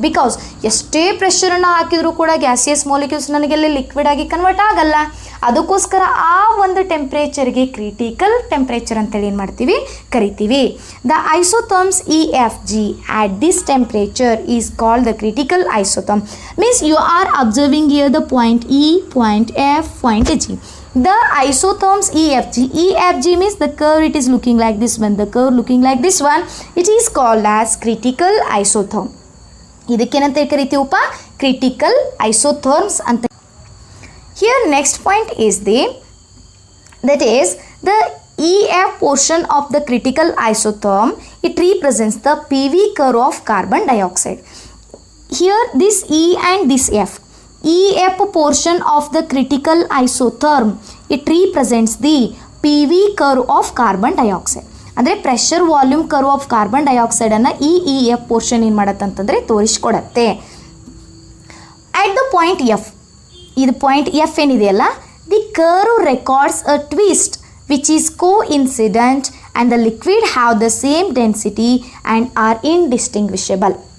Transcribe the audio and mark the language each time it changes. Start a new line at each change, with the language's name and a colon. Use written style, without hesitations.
Kannada: Because ಎಷ್ಟೇ ಪ್ರೆಷರನ್ನು ಹಾಕಿದರೂ ಕೂಡ ಗ್ಯಾಸಿಯಸ್ ಮಾಲಿಕ್ಯೂಲ್ಸ್ ನನಗೆಲ್ಲ ಲಿಕ್ವಿಡ್ ಆಗಿ ಕನ್ವರ್ಟ್ ಆಗಲ್ಲ, ಅದಕ್ಕೋಸ್ಕರ ಆ ಒಂದು ಟೆಂಪ್ರೇಚರ್ಗೆ ಕ್ರಿಟಿಕಲ್ ಟೆಂಪ್ರೇಚರ್ ಅಂತೇಳಿ ಏನು ಮಾಡ್ತೀವಿ ಕರಿತೀವಿ.
English: The isotherms E F G at this temperature is called the critical isotherm. Means you are observing here the point E, point F, point G. The isotherms EFG means the curve it is looking like this one, the curve looking like this one, it is called as critical isotherm.
Kannada: ಇದಕ್ಕೇನಂತ ಕರಿತೀವಪ್ಪ? critical isotherms ಅಂತ.
English: Here next point is that is the EF portion of the critical isotherm. It represents the PV curve of carbon dioxide. Here this E and this F. EF portion of the critical isotherm, it represents the PV curve of carbon dioxide.
Kannada: ಅಂದರೆ pressure volume curve of carbon ಡೈಆಕ್ಸೈಡನ್ನು E F portion ಏನು ಮಾಡತ್ತಂತಂದರೆ ತೋರಿಸ್ಕೊಡತ್ತೆ.
English: at the point F,
Kannada: ಇದು point F ಏನಿದೆಯಲ್ಲ,
English: The curve records a twist which is coincident and the liquid have the same density and are indistinguishable.